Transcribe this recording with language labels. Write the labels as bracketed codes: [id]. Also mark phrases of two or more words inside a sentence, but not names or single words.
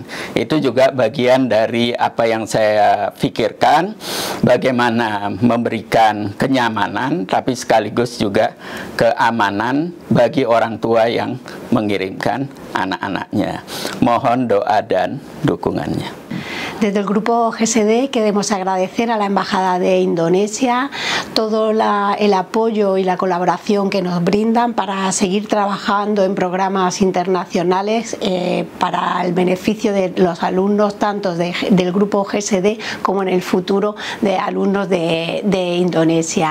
[id] Itu juga bagian dari apa yang saya pikirkan, bagaimana memberikan kenyamanan, tapi sekaligus juga keamanan bagi orang tua yang mengirimkan anak-anaknya. Mohon doa dan dukungannya. [es] Desde el Grupo GSD queremos agradecer a la Embajada de Indonesia todo el apoyo y la colaboración que nos brindan para seguir trabajando en programas internacionales para el beneficio de los alumnos tanto del Grupo GSD como en el futuro de alumnos de Indonesia.